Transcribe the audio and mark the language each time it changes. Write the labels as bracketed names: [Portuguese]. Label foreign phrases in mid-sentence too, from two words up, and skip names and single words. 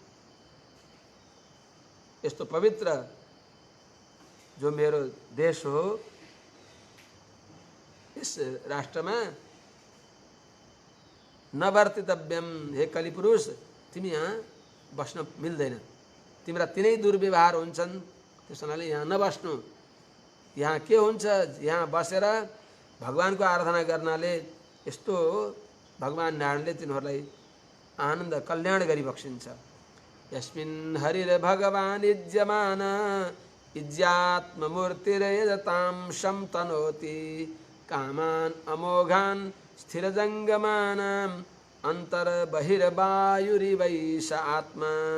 [Nepali] यस्तो पवित्र जो मेरो देश हो, इस राष्ट्रमा नवर्तितव्यम, हे कलिपुरुष, तिमी यहाँ बस्न मिल्दैन, तिम्रा तिनै दुर्व्यवहार हुन्छन्, त्यस हुनाले यहाँ नबस्नु। यहाँ के हुन्छ, यहाँ बसेर भगवानको आराधना गर्नाले यस्तो भगवान नारायणले तिनीहरूलाई आनन्द कल्याण गरी बक्सिन्छ। [Sanskrit] यस्मिन् हरिर्भगवान् इज्यमान इज्यात्ममूर्तिर्यजतां शं तनोति कामान् अमोघान् स्थिरजङ्गमानाम् अन्तर्बहिर्वायुरिवैष आत्मा।